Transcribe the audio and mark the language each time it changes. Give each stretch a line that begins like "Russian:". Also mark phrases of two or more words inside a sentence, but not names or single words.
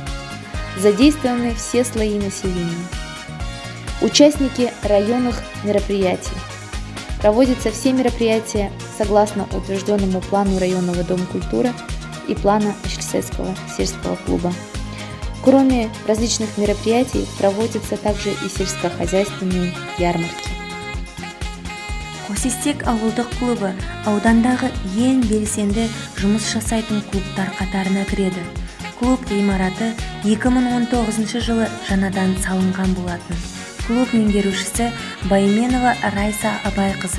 Russian: Задействованы все слои населения. Участники районных мероприятий. Проводятся все мероприятия согласно утвержденному плану районного дома культуры и плана Ашельсайского сельского клуба. Кроме различных мероприятий, проводятся также и сельскохозяйственные ярмарки.
Kazakh: Қосестек ауылдық клубы аудандағы ең белсенді жұмыс жасайтын клубтар қатарына кіреді. Клуб ғимараты 2019 жылы жаңадан салынған болатын. Клуб меңгерушісі Байменова Райса Абайқызы.